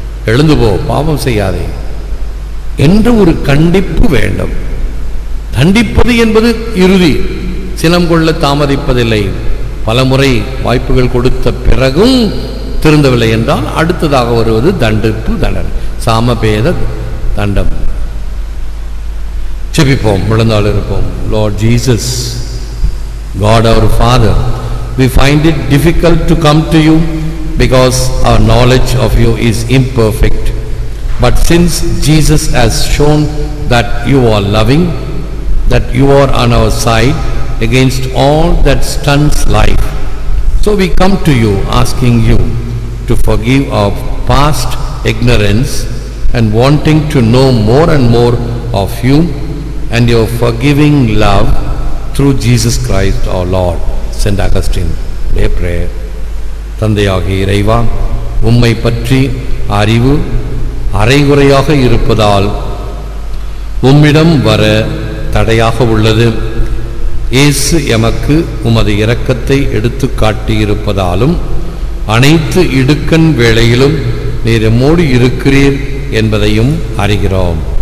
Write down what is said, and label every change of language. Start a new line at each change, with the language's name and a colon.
Tamil: எழுந்து போ, பாவம் செய்யாதே என்ற ஒரு கண்டிப்பு வேண்டும். தண்டிப்பது என்பது இறுதி, சினம் கொள்ள தாமதிப்பதில்லை. பலமுறை வாய்ப்புகள் கொடுத்த பிறகும் திருந்தவில்லை என்றால் அடுத்ததாக வருவது தண்டிப்பு, தண்டனை, சாமபேத தண்டம். ஜெபிப்போம், விழுந்தால் இருப்போம்.
English: Lord Jesus, God our Father, we find it difficult to come to you because our knowledge of you is imperfect. But since Jesus has shown that you are loving, that you are on our side against all that stunts life, so we come to you asking you to forgive our past ignorance and wanting to know more and more of you and your forgiving love through Jesus Christ our Lord. Saint Augustine, a prayer.
Tamil: தந்தையாகிய இறைவா, உம்மை பற்றி அறிவு அரைகுறையாக இருப்பதால் உம்மிடம் வர தடையாக உள்ளது. இயேசு எமக்கு உமது இரக்கத்தை எடுத்து காட்டியிருப்பதாலும் அனைத்து இடுக்கண் வேளையிலும் நீர் எம்மோடு இருக்கிறீர் என்பதையும் அறிகிறோம்.